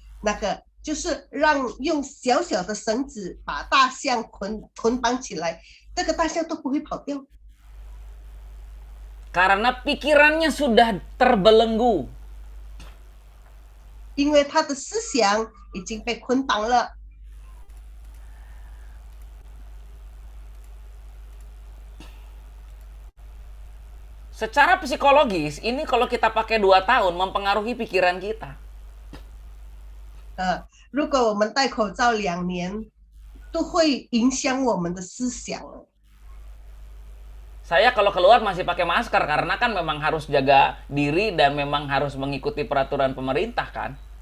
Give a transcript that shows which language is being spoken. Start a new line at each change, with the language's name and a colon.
Chinese: 那个就是用小小的绳子把大象捆绑起来，这个大象都不会跑掉。
Indonesian: Karena pikirannya sudah terbelenggu.
Chinese: 因为他的思想已经被捆绑了。
Indonesian: Secara psikologis, ini kalau kita pakai 2 tahun mempengaruhi pikiran kita.
Chinese: 如果我们戴口罩2年，都会影响我们的思想。
Indonesian: Saya kalau keluar masih pakai masker karena kan memang harus jaga diri dan memang harus mengikuti peraturan pemerintah kan.